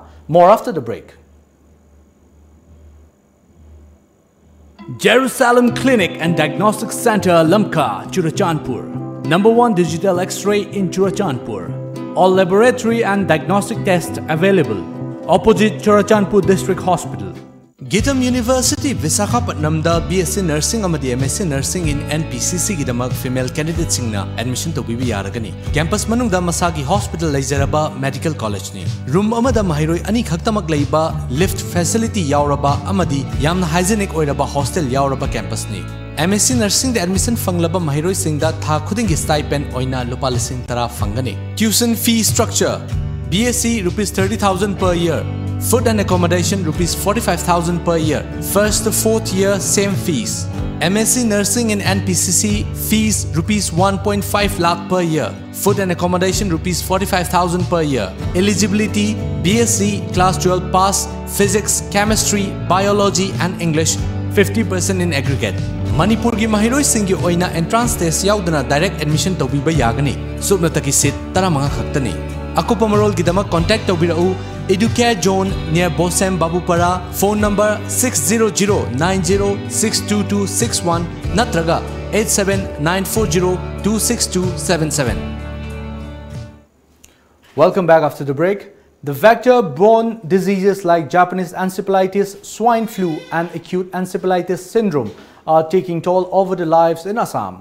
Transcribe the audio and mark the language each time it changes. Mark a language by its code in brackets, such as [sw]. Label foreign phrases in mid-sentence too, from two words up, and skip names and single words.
[en] More after the break. Jerusalem Clinic and Diagnostic Center, Lamka, Churachandpur. #1 digital X-ray in Churachandpur. All laboratory and diagnostic tests available. Opposite Churachandpur District Hospital. [mni] Gitam University, Visakhapatnam da BSc Nursing amadi MSc Nursing in NPCC gidamak [en] female candidates [mni] singna admission to bibi yaragani. Campus manung da masagi hospital laijaraba [en] medical college [mni] ni. Room amada mahiroi ani khaktamak laiba [en] lift facility [mni] yauraba amadi yamna hygienic oiraba hostel yauraba campus ni. MSc Nursing da admission fanglaba mahiroi singda tha khudingi stipend oina lupa lising tara fangani. [en] Tuition fee structure: BSc rupees 30,000 per year. Food and accommodation rupees 45,000 per year. First to 4th year same fees. MSc Nursing in NPCC fees rupees 1.5 lakh per year. Food and accommodation rupees 45,000 per year. Eligibility: BSc class 12 pass, physics, chemistry, biology and English 50% in aggregate. [mni] Manipur gi mahiroi singi oina [en] entrance test [mni] yaudana [en] direct admission [mni] tawbiba yagani. Subnataki seat 15 khaktani. Akupa marol gidamak contact tawbirau Educare Zone near Bosem Babupara. [en] Phone number 60090622261 natraga 87940262277. Welcome back after the break. The vector-borne diseases like Japanese encephalitis, swine flu and acute encephalitis syndrome are taking toll over the lives in Assam.